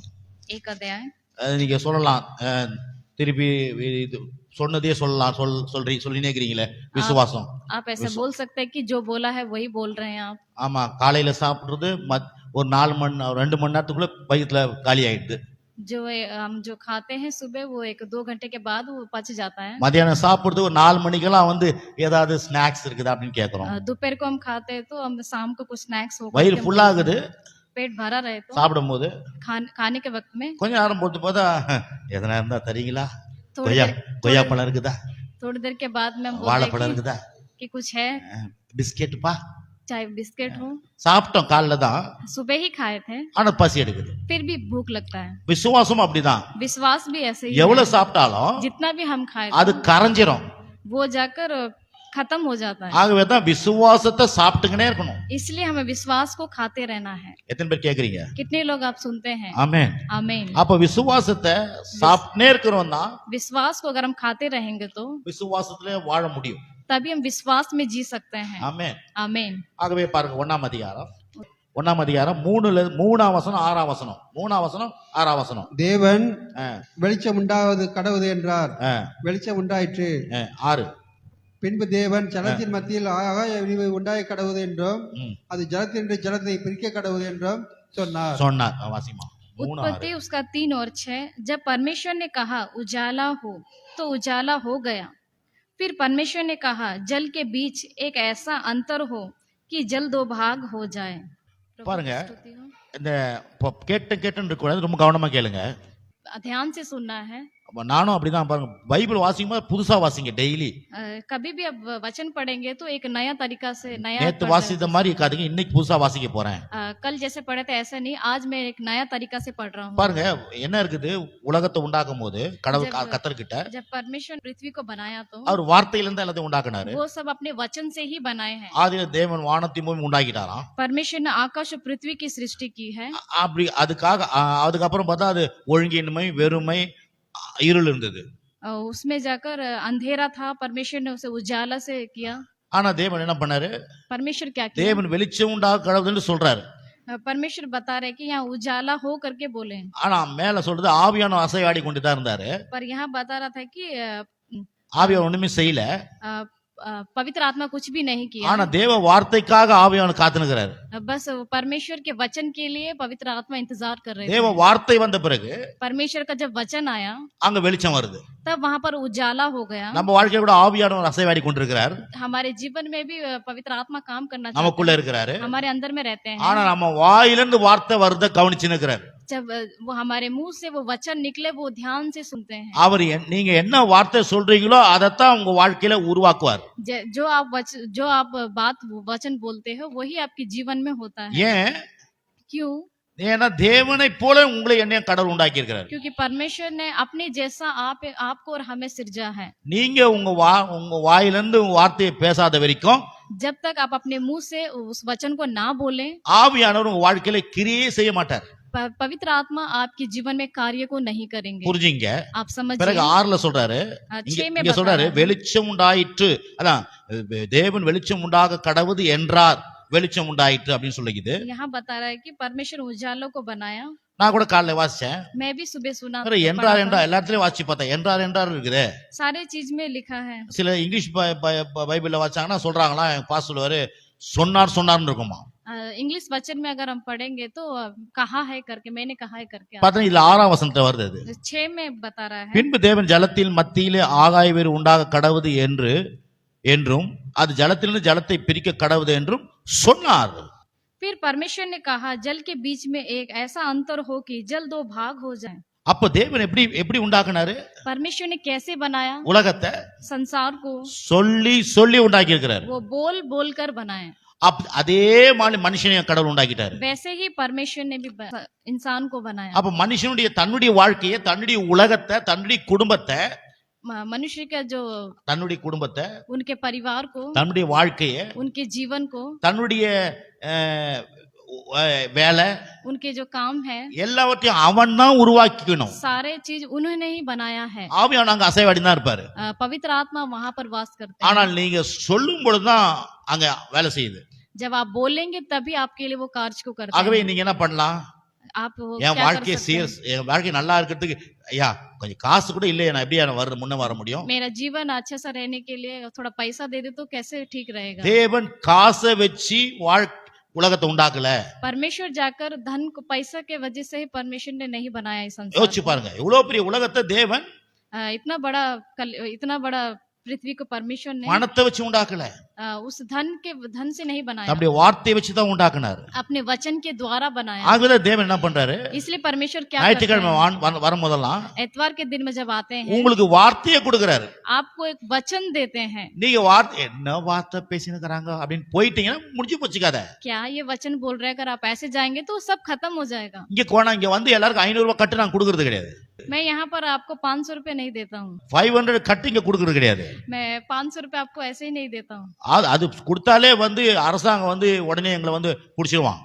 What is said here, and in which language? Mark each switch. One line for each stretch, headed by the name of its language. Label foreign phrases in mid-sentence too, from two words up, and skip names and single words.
Hindi: 1 अध्याय।
Tamil: நீங்க சொல்லலாம், திருப்பி இது சொன்னதே சொல்லலாம், சொல்லினே இருக்கிறீங்களே விசுவாசம்.
Hindi: आप ऐसे बोल सकते हैं कि जो बोला है वही बोल रहे हैं आप।
Tamil: ஆமா, காலையில சாப்பிடுறது ஒரு 2 மணி நேரத்துக்குள்ள வயிற்றுல காலி ஆயிடுது.
Hindi: हम जो खाते हैं सुबह वो 1-2 घंटे के बाद वो पच जाता है।
Tamil: மத்தியானம் சாப்பிடுறது ஒரு 4 மணிக்கெல்லாம் வந்து ஏதாவது ஸ்நாக்ஸ் இருக்குதா அப்படின்னு கேக்குறோம்.
Hindi: दोपहर को हम खाते हैं तो हम शाम को कुछ स्नैक्स हो,
Tamil: வயிறு ஃபுல் ஆகுது.
Hindi: पेट भरा रहे तो
Tamil: சாப்பிடும்போது
Hindi: खाने के वक्त में
Tamil: கொஞ்ச நேரம் போட்டு பார்த்தா எதனா இருந்தா தரீங்களா?
Hindi: थोड़ी
Tamil: கொய்யா பழம் இருக்குதா?
Hindi: देर के बाद में हम बोलते
Tamil: வாழைப்பழம்
Hindi: हैं
Tamil: இருக்குதா?
Hindi: कि कुछ है,
Tamil: பிஸ்கெட் பா.
Hindi: चाहे बिस्किट हो।
Tamil: சாப்பிட்டோம் காலைல தான்,
Hindi: सुबह ही खाए थे,
Tamil: ஆனா பசி எடுக்குது.
Hindi: फिर भी भूख लगता है।
Tamil: விசுவாசம் அப்படிதான்.
Hindi: विश्वास भी ऐसे ही
Tamil: எவ்வளவு
Hindi: है,
Tamil: சாப்பிட்டாலும்
Hindi: जितना भी हम खाए
Tamil: அது கரைஞ்சிரும்.
Hindi: वो जाकर खत्म हो जाता है।
Tamil: ஆகவே தான் விசுவாசத்தை சாப்பிட்டுக்கினே இருக்கணும்.
Hindi: इसलिए हमें विश्वास को खाते रहना है।
Tamil: எத்தனை பேர் கேக்குறீங்க?
Hindi: कितने लोग आप सुनते हैं?
Tamil: ஆமென்.
Hindi: आमीन।
Tamil: அப்ப விசுவாசத்தை சாப்பிட்டுனே இருக்கிறோம்னா
Hindi: विश्वास को अगर हम खाते रहेंगे तो
Tamil: விசுவாசத்திலே வாழ முடியும்.
Hindi: तभी हम विश्वास में जी सकते हैं।
Tamil: ஆமென்.
Hindi: आमीन।
Tamil: ஆகவே பாருங்க 1ஆம் அதிகாரம் 1ஆம் அதிகாரம் 3ஆம் வசனம் 6ஆம் வசனம் 3ஆம் வசனம் 6ஆம் வசனம். தேவன் ஆ, வெளிச்சம் உண்டாவது கடவுது என்றார், ஆ, வெளிச்சம் உண்டாயிற்று. 6. பின்பு தேவன் ஜலத்தின் மத்தியில் ஆகாய விரிவு உண்டாய கடவுது என்றும் ம். அது ஜலத்தின்று ஜலத்தை பிரிக்க கடவுது என்றும் சொன்னார். சொன்னார். வாசிமா 3
Hindi: उत्पत्ति उसका 3 और 6। जब परमेश्वर ने कहा उजाला हो तो उजाला हो गया। फिर परमेश्वर ने कहा जल के बीच एक ऐसा अंतर हो कि जल दो भाग हो जाए।
Tamil: பாருங்க, இந்த கேட்டுன்னு இருக்கக்கூடாது, ரொம்ப கவனமா கேளுங்க.
Hindi: ध्यान से सुनना है।
Tamil: அப்ப நானும் அப்படிதான். பாருங்க, பைபிள் வாசிக்கும் போது புதுசா வாசிங்க டெய்லி.
Hindi: कभी भी अब वचन पढ़ेंगे तो एक नया तरीका से नया
Tamil: நேத்து வாசித்த மாதிரி இருக்காதுங்க, இன்னைக்கு புதுசா வாசிக்க போறேன்.
Hindi: कल जैसे पढ़े थे ऐसा नहीं, आज मैं एक नया तरीका से पढ़ रहा हूँ।
Tamil: பாருங்க என்ன இருக்குது, உலகத்தை உண்டாக்கும் போது கடவுள் கர்த்தர்கிட்ட
Hindi: जब परमेश्वर पृथ्वी को बनाया तो
Tamil: அவர் வார்த்தையிலிருந்து எல்லாத்தையும் உண்டாக்குனாரு.
Hindi: वो सब अपने वचन से ही बनाए हैं।
Tamil: ஆதியில தேவன் வானத்தையும் பூமி உண்டாக்கிட்டாராம்.
Hindi: परमेश्वर ने आकाश और पृथ्वी की सृष्टि की है।
Tamil: அப்படி அதுக்கப்புறம் பார்த்தா அது ஒழுங்கின்மை, வெறுமை, இருள் இருந்தது.
Hindi: उसमें जाकर अंधेरा था, परमेश्वर ने उसे उजाला से किया।
Tamil: ஆனா தேவன் என்ன பண்ணாரு,
Hindi: परमेश्वर क्या किया?
Tamil: தேவன் வெளிச்சம் உண்டாக கடவுள்னு சொல்றாரு.
Hindi: परमेश्वर बता रहे कि यहाँ उजाला हो करके बोले,
Tamil: ஆனா மேல சொல்றது ஆவியான அசைவாடி கொண்டு தான் இருந்தாரு.
Hindi: पर यहाँ बता रहा था कि
Tamil: ஆவியார் ஒண்ணுமே செய்யல.
Hindi: पवित्र आत्मा कुछ भी नहीं किया।
Tamil: ஆனா தேவ வார்த்தைக்காக ஆவியான காத்துனுகிறாரு.
Hindi: बस परमेश्वर के वचन के लिए पवित्र आत्मा इंतजार कर रहे
Tamil: தேவ
Hindi: थे।
Tamil: வார்த்தை வந்த பிறகு
Hindi: परमेश्वर का जब वचन आया
Tamil: அங்க வெளிச்சம் வருது.
Hindi: तब वहां पर उजाला हो गया।
Tamil: நம்ம வாழ்க்கைய கூட ஆவியானவர் அசைவாடி கொண்டிருக்கிறார்.
Hindi: हमारे जीवन में भी पवित्र आत्मा काम करना चाहता
Tamil: நமக்குள்ள
Hindi: है,
Tamil: இருக்கிறாரு.
Hindi: हमारे अंदर में रहते हैं।
Tamil: ஆனா நம்ம வாயிலிருந்து வார்த்தை வருத கவனிச்சு நிற்கிறார்.
Hindi: जब वो हमारे मुंह से वो वचन निकले वो ध्यान से सुनते हैं।
Tamil: அவர் நீங்க என்ன வார்த்தை சொல்றீங்களோ அதைத்தான் உங்க வாழ்க்கையில உருவாக்குவார்.
Hindi: जो आप बात वचन बोलते हो वही आपके जीवन में होता है।
Tamil: ஏன்?
Hindi: क्यों?
Tamil: ஏன்னா தேவனை போல உங்களை என்னைய கடவுள் உண்டாக்கி இருக்கிறார்.
Hindi: क्योंकि परमेश्वर ने अपने जैसा आपको और हमें सिरजा है।
Tamil: நீங்க உங்க வாயிலிருந்து வார்த்தையை பேசாத வரைக்கும்,
Hindi: जब तक आप अपने मुंह से उस वचन को ना बोलें,
Tamil: ஆவியானவர் உங்க வாழ்க்கையில கிரியே செய்ய மாட்டார்.
Hindi: पवित्र आत्मा आपके जीवन में कार्य को नहीं करेंगे।
Tamil: புரிஞ்சுங்க?
Hindi: आप समझिए।
Tamil: பிறகு 6ல சொல்றாரு, இங்க சொல்றாரு வெளிச்சம் உண்டாயிற்று. அதான் தேவன் வெளிச்சம் உண்டாக கடவுது என்றார், வெளிச்சம் உண்டாயிற்று அப்படின்னு சொல்லிக்குது.
Hindi: यहाँ बता रहा है कि परमेश्वर उजालों को बनाया।
Tamil: நான் கூட காலைல வாசிச்சேன்.
Hindi: मैं भी सुबह सुना।
Tamil: என்றார் எல்லாத்துலயும் வாசிச்சு பார்த்தேன். என்றார் இருக்குது.
Hindi: सारे चीज में लिखा है।
Tamil: சில இங்கிலீஷ் பைபிள்ல வாசிச்சாங்கன்னா சொல்றாங்களா, பாஸ் சொல்லுவாரு சொன்னார்னு இருக்குமா.
Hindi: इंग्लिश वचन में अगर हम पढ़ेंगे तो कहा है करके, मैंने कहा है करके
Tamil: பார்த்தா இதுல 6ஆம் வசனத்துல வருது. அது
Hindi: 6 में बता रहा है।
Tamil: பின்பு தேவன் ஜலத்தின் மத்தியிலே ஆகாய வேறு உண்டாக கடவுது என்றும் அது ஜலத்திலிருந்து ஜலத்தை பிரிக்க கடவுது என்றும் சொன்னார்.
Hindi: फिर परमेश्वर ने कहा जल के बीच में एक ऐसा अंतर हो कि जल दो भाग हो जाए।
Tamil: அப்ப தேவன் எப்படி உண்டாக்குனாரு?
Hindi: परमेश्वर ने कैसे बनाया?
Tamil: உலகத்தை
Hindi: संसार को
Tamil: சொல்லி உண்டாக்கி இருக்கிறார்.
Hindi: वो बोल कर बनाए।
Tamil: அதே மாதிரி மனுஷனையும் கடவுள் உண்டாக்கிட்டாரு.
Hindi: वैसे ही परमेश्वर ने भी इंसान को बनाया।
Tamil: அப்ப மனுஷனுடைய தன்னுடைய வாழ்க்கையை, தன்னுடைய உலகத்தை, தன்னுடைய குடும்பத்தை,
Hindi: मनुष्य का जो
Tamil: தன்னுடைய குடும்பத்தை,
Hindi: उनके परिवार को,
Tamil: தன்னுடைய வாழ்க்கையை,
Hindi: उनके जीवन को,
Tamil: தன்னுடைய வேலை,
Hindi: उनके जो काम है,
Tamil: எல்லாவற்றையும் அவன் தான் உருவாக்கிக்கணும்.
Hindi: सारे चीज उन्होंने ही बनाया है।
Tamil: ஆவியானவர் அங்க அசைவாடி தான் இருப்பாரு.
Hindi: पवित्र आत्मा वहां पर वास करते हैं।
Tamil: ஆனால் நீங்க சொல்லும் பொழுதுதான் அங்க வேலை செய்யுது.
Hindi: जब आप बोलेंगे तभी आपके लिए वो कार्य को करते
Tamil: ஆகவே
Hindi: हैं।
Tamil: நீங்க என்ன பண்ணலாம்?
Hindi: आप
Tamil: என் வாழ்க்கை நல்லா இருக்கிறதுக்கு ஐயா கொஞ்சம் காசு கூட இல்லையா, நான் எப்படி முன்ன வர முடியும்?
Hindi: मेरा जीवन अच्छा सा रहने के लिए थोड़ा पैसा दे दे तो कैसे ठीक रहेगा?
Tamil: தேவன் காசை வச்சு உலகத்தை உண்டாக்கல.
Hindi: परमेश्वर जाकर धन को, पैसा के वजह से ही परमेश्वर ने नहीं बनाया इस संसार।
Tamil: யோசிச்சு பாருங்க, இவ்வளவு பெரிய உலகத்தை தேவன்
Hindi: इतना बड़ा पृथ्वी को परमेश्वर ने
Tamil: பணத்தை வச்சு உண்டாக்கல,
Hindi: उस धन से नहीं बनाया,
Tamil: நம்முடைய வார்த்தையை வச்சு தான் உண்டாக்குனார்.
Hindi: अपने वचन के द्वारा बनाया।
Tamil: ஆகவே தேவன் என்ன பண்றாரு?
Hindi: इसलिए परमेश्वर क्या करते
Tamil: ஞாயிற்றுக்கிழமை
Hindi: हैं?
Tamil: வரும்போதெல்லாம்
Hindi: एतवार के दिन में जब आते हैं
Tamil: உங்களுக்கு வார்த்தையை கொடுக்கிறாரு.
Hindi: आपको एक वचन देते हैं।
Tamil: நீங்க என்ன வார்த்தை பேசினுக்கறாங்க அப்படின்னு போயிட்டீங்கன்னா முடிஞ்சு போச்சு கதை.
Hindi: क्या ये वचन बोल रहे हैं, अगर आप ऐसे जाएंगे तो सब खत्म हो जाएगा।
Tamil: இங்க வந்து எல்லாருக்கும் 500 ரூபாய் கட்டு நான் கொடுக்கறது கிடையாது.
Hindi: मैं यहाँ पर आपको 500 रुपए नहीं देता हूँ।
Tamil: 500 கட்டு இங்க கொடுக்கறது கிடையாது.
Hindi: मैं 500 रुपए आपको ऐसे ही नहीं देता हूँ।
Tamil: அது கொடுத்தாலே வந்து அரசாங்கம் வந்து உடனே எங்களை வந்து புடிச்சிடுவான்.